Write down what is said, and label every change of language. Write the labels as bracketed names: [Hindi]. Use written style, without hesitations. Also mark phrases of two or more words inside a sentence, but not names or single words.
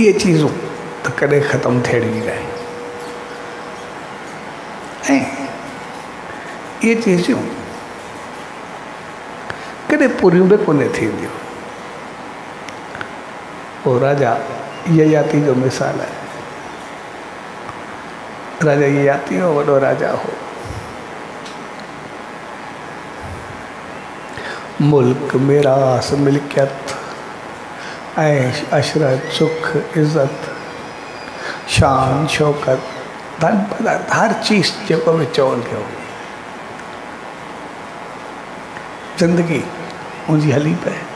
[Sindhi] इहे चीज़ूं त कॾहिं ख़तमु थियणी न आहे। ऐं इहे चीज़ूं कॾहिं पूरियूं बि कोन थींदियूं। पोइ राजा ययाति जो मिसाल आहे। राजा ययाति हो वॾो राजा हो। मुल्क मिरास मिल्कियत ऐश अशरत सुख इज़त शान शौकत धन पदार्थ हर चीज़ जेको बि चवनि पियो, ज़िंदगी उनजी हली पए।